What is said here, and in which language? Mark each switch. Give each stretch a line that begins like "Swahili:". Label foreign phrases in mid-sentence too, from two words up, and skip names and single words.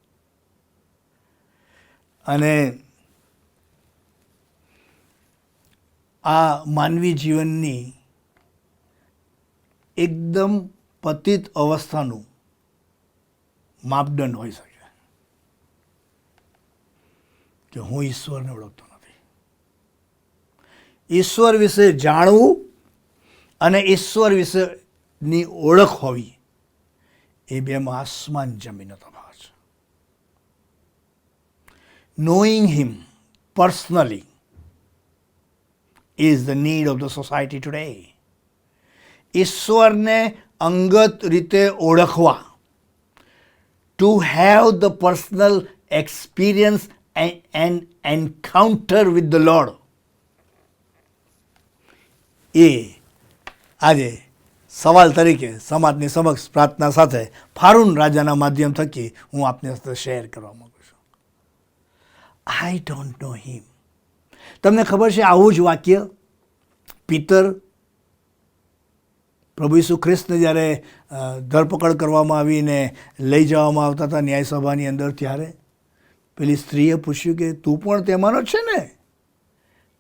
Gujarati: અને આ માનવી જીવનની એકદમ પતિત અવસ્થાનું માપદંડ હોઈ શકે કે હું ઈશ્વરને ઓળખતો નથી. ઈશ્વર વિશે જાણવું અને ઈશ્વર વિશેની ઓળખ હોવી, એ બેમાં આસમાન જમીનનો તફાવત છે.
English: Knowing him personally is the need of the society today.
Gujarati: ઈશ્વરને અંગત રીતે ઓળખવા,
English: to have the personal experience and encounter with the Lord,
Gujarati: એ આજે સવાલ તરીકે સમાજની સમક્ષ પ્રાર્થના સાથે ફારૂન રાજાના માધ્યમ થકી હું આપની સાથે શેર કરવા માંગુ છું.
English: I don't know him.
Gujarati: તમને ખબર છે આવું જ વાક્ય પિતર પ્રભુ ઈસુ ખ્રિસ્તને જ્યારે ધરપકડ કરવામાં આવીને લઈ જવામાં આવતા હતા ન્યાયસભાની અંદર, ત્યારે પેલી સ્ત્રીએ પૂછ્યું કે તું પણ તેમાંનો જ છે ને?